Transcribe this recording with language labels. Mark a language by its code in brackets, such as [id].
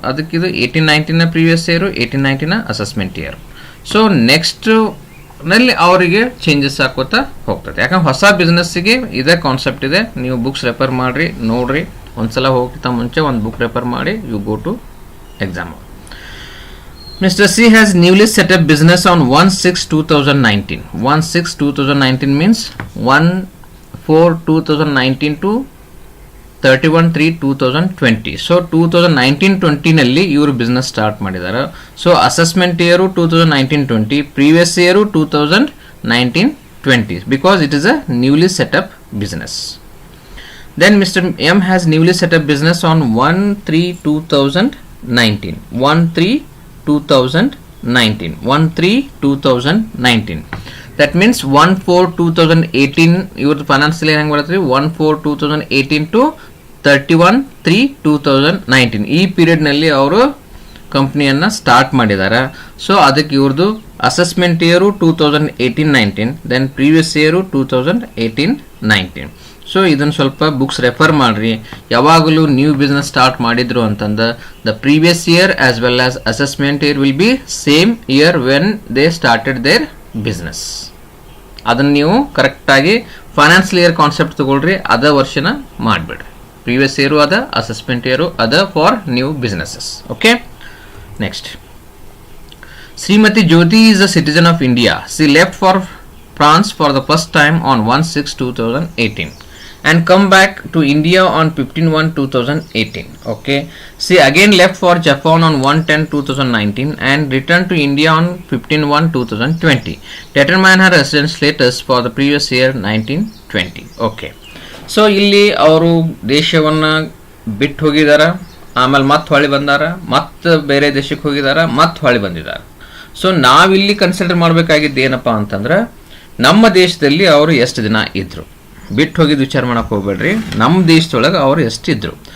[kn] ಅದಕ್ಕೆ ಇದು 18-19 previous year, 18-19 assessment year. So next ನಲ್ಲಿ ಅವರಿಗೆ ಚೇಂಜಸ್ ಹಾಕೋತಾ ಹೋಗ್ತದೆ. ಯಾಕಂದ್ರೆ ಹೊಸ ಬಿಸ್ನೆಸ್ಸಿಗೆ ಇದೇ ಕಾನ್ಸೆಪ್ಟ್ ಇದೆ. ನೀವು ಬುಕ್ಸ್ ರೆಫರ್ ಮಾಡ್ರಿ, ನೋಡ್ರಿ. ಒಂದ್ಸಲ ಹೋಗ್ತಾ ಮುಂಚೆ ಒಂದು ಬುಕ್ ರೆಫರ್ ಮಾಡಿ [en] You go to exam. Mr. C has newly set up business on 1/6/2019. 1/6/2019 means 1/4/2019 to 31/3/2020. [kn] So 2019-20 ನಲ್ಲಿ ಇವರು ಬಿಸ್ನೆಸ್ ಸ್ಟಾರ್ಟ್ ಮಾಡಿದ್ದಾರೆ. [en] So assessment year 2019-20, previous year 2019-20 because it is a newly set up business. Then Mr. M has newly set up business on 1/3/2019. 1/3/2019. 1/3/2019. That means 1/4/2018. Your financial year [kn] ಹೆಂಗೆ ಬರುತ್ತೆ, [en] 1/4/2018 to 31/3/2019. [kn] ಈ period ನಲ್ಲಿ ಅವರು ಕಂಪ್ನಿಯನ್ನ start ಮಾಡಿದ್ದಾರೆ. So ಅದಕ್ಕೆ ಇವ್ರದ್ದು assessment year 2018-19, then previous year 2018-19. [en] so [kn] ಇದನ್ನು ಸ್ವಲ್ಪ ಬುಕ್ಸ್ ರೆಫರ್ ಮಾಡ್ರಿ. ಯಾವಾಗಲೂ ನ್ಯೂ ಬಿಸ್ನೆಸ್ ಸ್ಟಾರ್ಟ್ ಮಾಡಿದ್ರು ಅಂತಂದ್ರೆ [en] The previous year as well as assessment year will be same year when they started their business. [kn] ಅದನ್ನು ನೀವು ಕರೆಕ್ಟಾಗಿ ಫೈನಾನ್ಷಿಯಲ್ ಇಯರ್ ಕಾನ್ಸೆಪ್ಟ್ ತಗೊಳ್ರಿ, ಅದ ವರ್ಷನ ಮಾಡಿಬಿಡ್ರಿ. ಪ್ರೀವಿಯಸ್ ಇಯರು ಅದ, ಅಸೆಸ್ಮೆಂಟ್ ಇಯರು ಅದ [en] For new businesses. Okay, next. Shrimati Jyoti is a citizen of India. She left for France for the first time on 1/6/2018. and come back to India on 15/1/2018. Okay, see again left for Japan on 1/10/2019 and returned to India on 15/1/2020. Determine her residence status for the previous year 1920. [kn] Okay, so ಇಲ್ಲಿ ಅವರು ದೇಶವನ್ನು ಬಿಟ್ಟು ಹೋಗಿದಾರ, ಆಮೇಲೆ ಮತ್ತೆ ಹೊಳಿ ಬಂದಾರ, ಮತ್ತೆ ಬೇರೆ ದೇಶಕ್ಕೆ ಹೋಗಿದಾರ, ಮತ್ತೆ ಹೊಳಿ ಬಂದಿದ್ದಾರೆ. ಸೊ ನಾವಿಲ್ಲಿ ಕನ್ಸಿಡರ್ ಮಾಡಬೇಕಾಗಿದ್ದು ಏನಪ್ಪ ಅಂತಂದ್ರೆ ನಮ್ಮ ದೇಶದಲ್ಲಿ ಅವರು ಎಷ್ಟು ದಿನ ಇದ್ರು, ಬಿಟ್ಟು ಹೋಗಿದ್ದು ವಿಚಾರ ಮಾಡಕ್ಕೆ ಹೋಗ್ಬೇಡ್ರಿ, ನಮ್ಮ ದೇಶದೊಳಗೆ ಅವರು ಎಷ್ಟಿದ್ರು.